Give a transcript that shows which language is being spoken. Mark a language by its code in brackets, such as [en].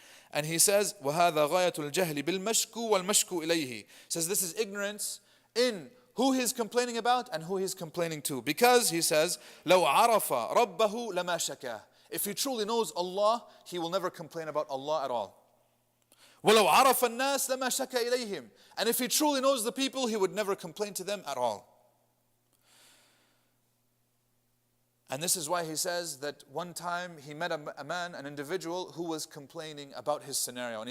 [en] And he says, [ar] وَهَذَا غَايَةُ الْجَهْلِ بِالْمَشْكُ وَالْمَشْكُ إِلَيْهِ. [en] Says this is ignorance in who he's complaining about and who he's complaining to. Because he says, [ar] لَوْ عَرَفَ رَبَّهُ لَمَا شَكَاهُ. [en] If he truly knows Allah, he will never complain about Allah at all. [ar] وَلَوْ عَرَفَ النَّاسِ لَمَا شَكَا إِلَيْهِمْ. [en] And if he truly knows the people, he would never complain to them at all. And this is why he says that one time he met a man, an individual who was complaining about his scenario.